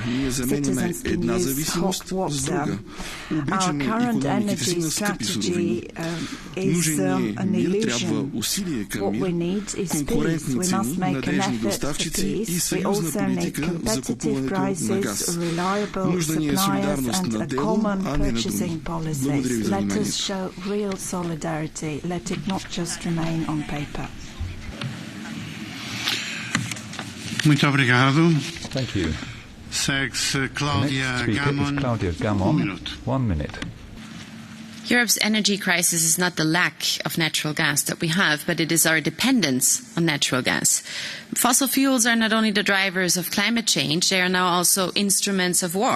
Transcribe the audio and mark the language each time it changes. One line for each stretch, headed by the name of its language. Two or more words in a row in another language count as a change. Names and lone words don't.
Bulgarian: Ние заменяме една зависимост с друга. Обичаме икономиките си на скъпи суровини. Нужен ни е мир, трябва усилие към мир, конкурентни цени, надежни доставчици и съюзна политика за купуването на газ. Нужда ни е солидарност на дело, а не на думи. Благодаря ви за вниманието.
Portuguese: Muito obrigado.
English: Thank you. Claudia Gamon. Claudia Gamon. 1 minute. Europe's energy crisis is not the lack of natural gas that we have, but it is our dependence on natural gas. Fossil fuels are not only the drivers of climate change, they are now also instruments of war.